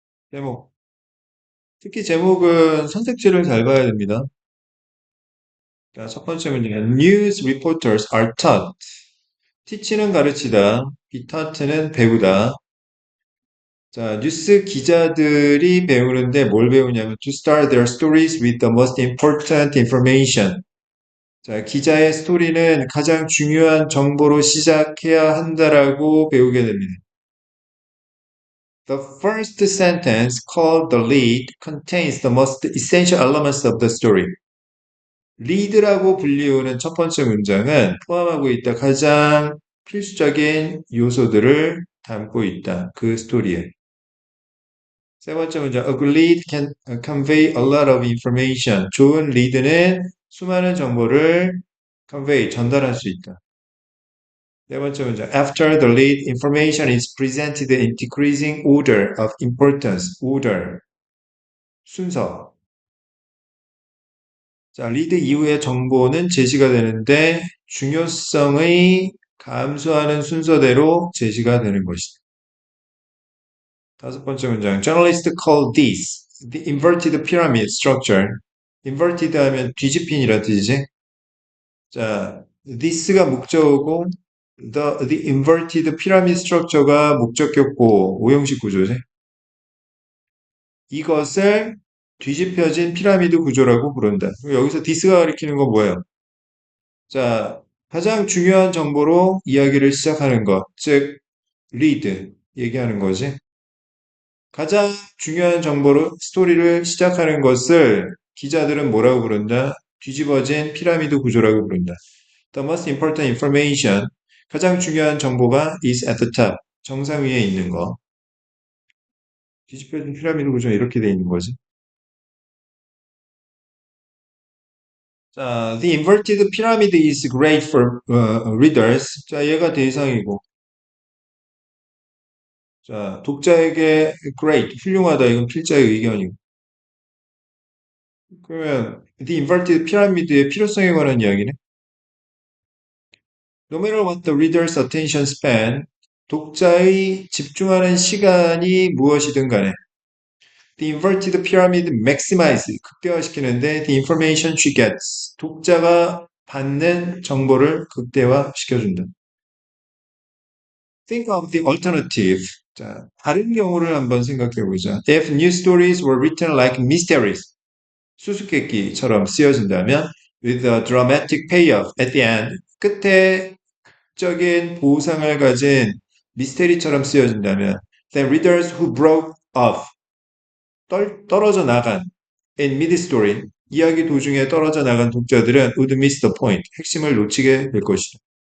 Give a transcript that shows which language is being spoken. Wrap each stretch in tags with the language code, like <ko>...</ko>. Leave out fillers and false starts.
<ko>제목. 특히 제목은 선택지를 잘 봐야 됩니다. 자, 첫 번째 문제는</ko> <en>News reporters are taught.</en> <ko>teach는 가르치다, be taught는 배우다. 자, 뉴스 기자들이 배우는데 뭘 배우냐면</ko> <en>to start their stories with the most important information.</en> <ko>자, 기자의 스토리는 가장 중요한 정보로 시작해야 한다라고 배우게 됩니다.</ko> <en>The first sentence, called the lead, contains the most essential elements of the story.</en> <ko>lead라고 불리우는 첫 번째 문장은 포함하고 있다 가장 필수적인 요소들을 담고 있다. 그 스토리에. 세 번째 문장,</ko> <en>a good lead can convey a lot of information.</en> <ko>좋은 리드는 수많은 정보를 convey, 전달할 수 있다. 네 번째 문장,</ko> <en>after the lead, information is presented in decreasing order of importance.</en> <ko>order, 순서. 자, 리드 이후의 정보는 제시가 되는데 중요성의 감소하는 순서대로 제시가 되는 것이다. 다섯 번째 문장,</ko> <en>journalists call this the inverted pyramid structure.</en> <ko>inverted 하면 뒤집힌이라 뜻이지. 자, this가 목적어고</ko> <en>the inverted pyramid structure</en> <ko>가 목적격고 오형식 구조지. 이것을 뒤집혀진 피라미드 구조라고 부른다. 여기서 this가 가리키는 건 뭐예요? 자, 가장 중요한 정보로 이야기를 시작하는 것, 즉 lead 얘기하는 거지. 가장 중요한 정보로 스토리를 시작하는 것을 기자들은 뭐라고 부른다? 뒤집어진 피라미드 구조라고 부른다.</ko> <en>The most important information,</en> <ko>가장 중요한 정보가</ko> <en>is at the top,</en> <ko>정상 위에 있는 거. 뒤집혀진 피라미드 구조 이렇게 돼 있는 거지.</ko> <en>자, the inverted pyramid is great for readers.</en> <ko>자, 얘가 대상이고. 자, 독자에게 great, 훌륭하다. 이건 필자의 의견이고. 그러면</ko> <en>the inverted pyramid</en> <ko>의 필요성에 관한 이야기네.</ko> <en>No matter what the reader's attention span,</en> <ko>독자의 집중하는 시간이 무엇이든 간에</ko> <en>the inverted pyramid maximize,</en> <ko>극대화시키는데</ko> <en>the information she gets,</en> <ko>독자가 받는 정보를 극대화시켜준다.</ko> <en>Think of the alternative.</en> <ko>자, 다른 경우를 한번 생각해 보자.</ko> <en>If news stories were written like mysteries,</en> <ko>수수께끼처럼 쓰여진다면</ko> <en>with a dramatic payoff at the end,</en> <ko>끝에 적인 보상을 가진 미스테리처럼 쓰여진다면</ko> <en>then readers who broke off,</en> <ko>떨어져 나간</ko> <en>in mid-story,</en> <ko>이야기 도중에 떨어져 나간 독자들은</ko> <en>would miss the point,</en> <ko>핵심을 놓치게 될 것이다.</ko>